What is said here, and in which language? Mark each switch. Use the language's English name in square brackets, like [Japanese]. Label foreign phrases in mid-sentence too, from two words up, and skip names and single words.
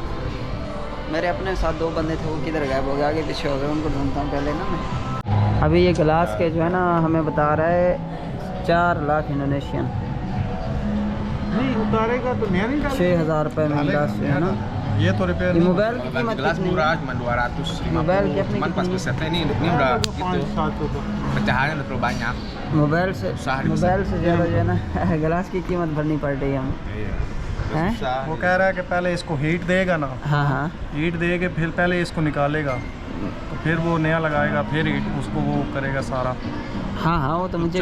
[Hindi] मेरे अपने साथ 2 बंदे थे, वो किधर गायब हो गए, आगे पीछे हो गए, उनको ढूंढता हूँ पहले ना मैं। अभी ये गिलास के जो है ना हमें बता रहा है 4 लाख इंडोनेशियन, नहीं उतारेगा तो नया नहीं डालेगा। 6,000 रुपये में गिलास जो है ना। ये तो रिपेयर ये नहीं मोबाइल की कीमत [Indonesian] Gelas [Hindi] कितनी [Indonesian] murah [Hindi] है? [Indonesian] cuma 250. [Hindi] Mobile की अपनी [Indonesian] Cuman pas [Hindi] कितनी? [Indonesian] pesetnya ini udah gitu. [Hindi] 5-7 रुपये। [Indonesian] Pecahannya udah terlalu banyak. [Hindi] मोबाइल से सारी ज़्यादा जो है ना गिलास की कीमत भरनी पड़ रही है हमें। [Indonesian] Iya. [Hindi] हैं? वो कह रहा है कि पहले इसको हीट देगा ना, हाँ हाँ हीट दे के फिर पहले इसको निकालेगा, तो फिर वो नया लगाएगा, फिर हीट उसको वो करेगा सारा। हाँ हाँ, वो तो मुझे भी